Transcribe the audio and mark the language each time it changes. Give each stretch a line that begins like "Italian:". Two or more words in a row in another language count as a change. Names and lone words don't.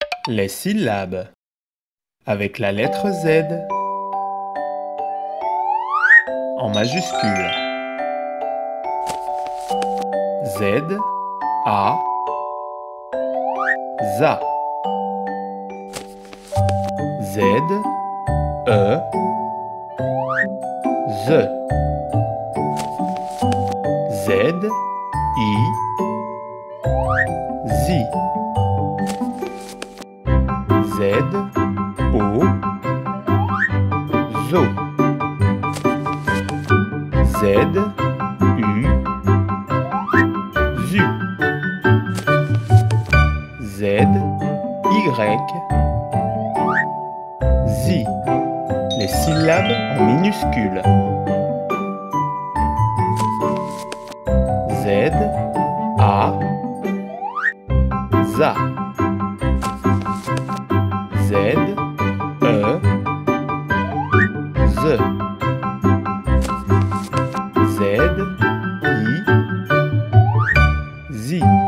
French: Les syllabes avec la lettre Z en majuscule. Z, A, ZA. Z, E, Z. Z, I, ZI. Z, O, ZO. Z, U, ZU. Z, Y, ZI. Les syllabes en minuscules. Z, A, ZA. Z, E, Z. Z, I, ZI.